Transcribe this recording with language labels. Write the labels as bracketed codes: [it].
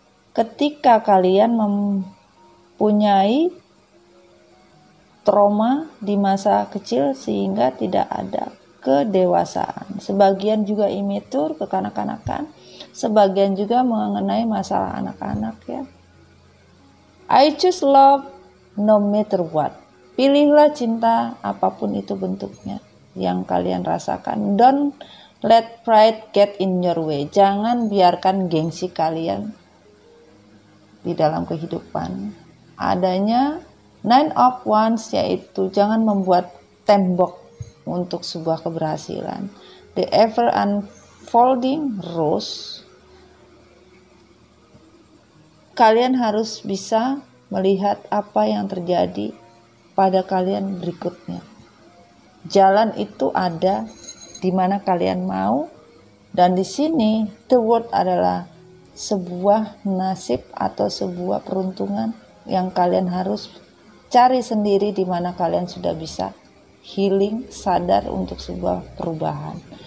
[id] Ketika kalian mempunyai trauma di masa kecil sehingga tidak ada kedewasaan. Sebagian juga immature, kekanak-kanakan. Sebagian juga mengenai masalah anak-anak ya. [en] I choose love no matter what. [id] Pilihlah cinta apapun itu bentuknya yang kalian rasakan. [en] Don't let pride get in your way. [id] Jangan biarkan gengsi kalian di dalam kehidupan. Adanya 9 of Wands, yaitu jangan membuat tembok untuk sebuah keberhasilan. [en] The ever unfolding rose. [id] Kalian harus bisa melihat apa yang terjadi pada kalian berikutnya. Jalan itu ada di mana kalian mau, dan di sini [en] the word [id] adalah sebuah nasib atau sebuah peruntungan yang kalian harus cari sendiri, di mana kalian sudah bisa healing, sadar untuk sebuah perubahan.